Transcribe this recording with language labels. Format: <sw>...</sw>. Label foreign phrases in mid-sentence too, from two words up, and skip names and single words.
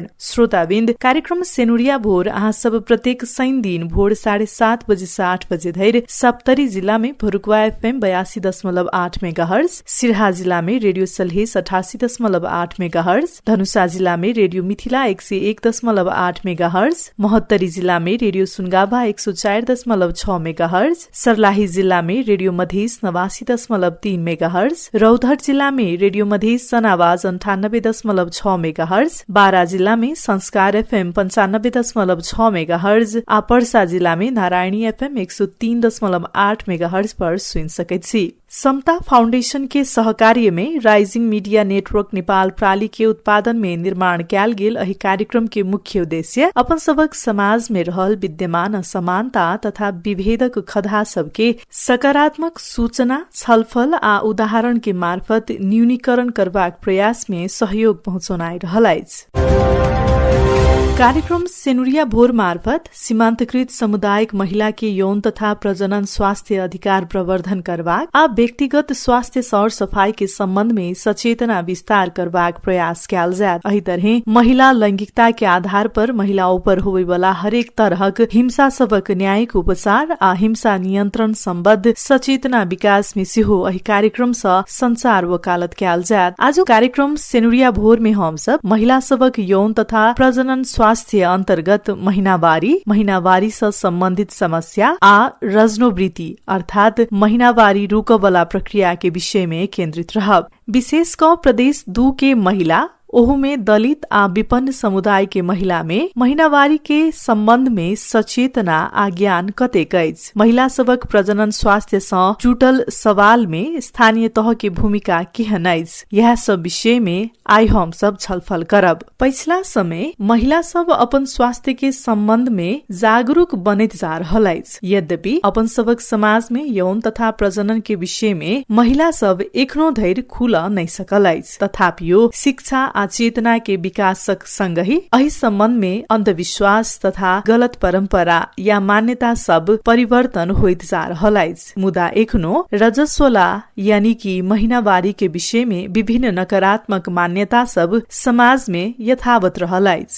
<mai>श्रोताबिन्द कार्यक्रम सेनुरिया भोर अहाँ सब प्रत्येक शनि दिन भोर 7:30 बजे से 8 बजे धरि सप्तरी जिला में भरुकुवा FM 82.8 मेगाहर्ज, सिरहा जिला में रेडियो सलहेस 88.8 मेगाहर्ज, धनुषा जिला में रेडियो मिथिला 101.8 मेगाहर्ज, महोत्तरी जिला में रेडियो सुनगाभा 104.6 मेगाहर्ज, सर्लाही जिला में रेडियो मधेस 89.3 मेगाहर्ज, रौतहट जिला में रेडियो मधेस सनावाज 98.6 मेगाहर्ज, बारा जिला में संस्कार FM 95.6 मेगाहर्ज, पर्सा जिला में नारायणी FM 103.8 मेगाहर्ज पर सुन सकैत छी। समता फाउंडेशन के सहकार्य में राइजिंग मीडिया नेटवर्क नेपाल प्राली के उत्पादन में निर्माण कैल गेल एहि कार्यक्रम के मुख्य उद्देश्य अपन सबक समाज में रहल विद्यमान असमानता तथा विभेदक खदा सबके सकारात्मक सूचना, छलफल आ उदाहरण के मार्फत न्यूनीकरण करबाक प्रयास में सहयोग पहुँचनाइ रहल अछि। कार्यक्रम सेनुरिया भोर मार्फत सीमान्तकृत सामुदायिक महिला के यौन तथा प्रजनन स्वास्थ्य अधिकार प्रवर्धन करबाक आ व्यक्तिगत स्वास्थ्य सर सफाई के संबंध में सचेतना विस्तार करबाक प्रयास कैल जायत। एही तरह महिला लैंगिकता के आधार पर महिलाओं पर होवे वाला हरेक तरहक हिंसा सबक न्यायिक उपचार आ हिंसा नियंत्रण सम्बद्ध सचेतना विकास में सेहो एही कार्यक्रम सँ संचार वकालत कैल जायत। आज कार्यक्रम सेनुरिया भोर में हम सब महिला सबक यौन तथा प्रजनन स्वास्थ्य अंतर्गत महीनावारी से संबंधित समस्या आ रजनोवृत्ति अर्थात महीनावारी रुकवला प्रक्रिया के विषय में केंद्रित रहब। विशेष क प्रदेश 2 के महिला ओहू में दलित आ विपन्न समुदाय के महिला में महीनावारी के संबंध में सचेतना आ ज्ञान कतेक अछि। महिला सबक प्रजनन स्वास्थ्य सँ जुटल सवाल में स्थानीय तह के भूमिका केहन अछि, यह सब विषय में आइ हम सब छलफल करब। पिछला समय महिला सब अपन स्वास्थ्य के संबंध में जागरूक बनैत जा रहल अछि। यद्यपि अपन सबक समाज में यौन तथा प्रजनन के विषय में महिला सब एखनो धरि खुल नहीं सकल अछि। तथापियो शिक्षा आ चेतना के विकासक संगहि एहि संबंध में अंधविश्वास तथा गलत परंपरा या मान्यता सब परिवर्तन होइत जा रहल अछि। मुदा एखनो रजस्वला यानी कि महीनावारी के विषय में विभिन्न नकारात्मक मान्यता सब समाज में यथावत रहल अछि।</mai>